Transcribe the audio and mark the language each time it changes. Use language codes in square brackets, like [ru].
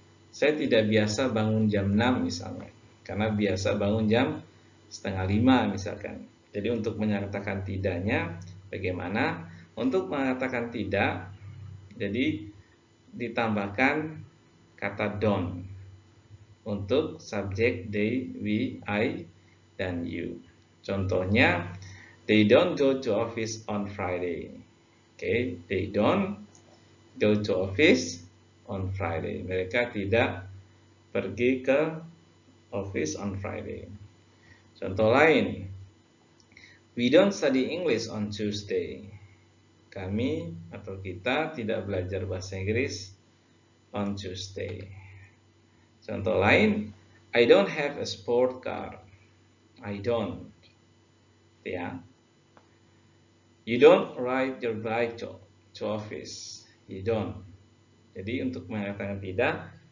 [id] Saya tidak biasa bangun jam 6 misalnya, karena biasa bangun jam 4:30 misalkan. Jadi untuk menyatakan tidaknya bagaimana? Untuk mengatakan tidak, jadi ditambahkan kata don't untuk subjek they, we, I, dan you. Contohnya, [en] they don't go to office on Friday. Okay, they don't go to office on Friday. [id] Mereka tidak pergi ke office [en] on Friday. [id] Contoh lain, [en] we don't study English on Tuesday. [id] Kami atau kita tidak belajar bahasa Inggris [en] on Tuesday. [id] Contoh lain, [en] I don't have a sport car. I don't. Ya. You don't ride your bike to office. You don't. [id] Jadi untuk mengatakan tidak,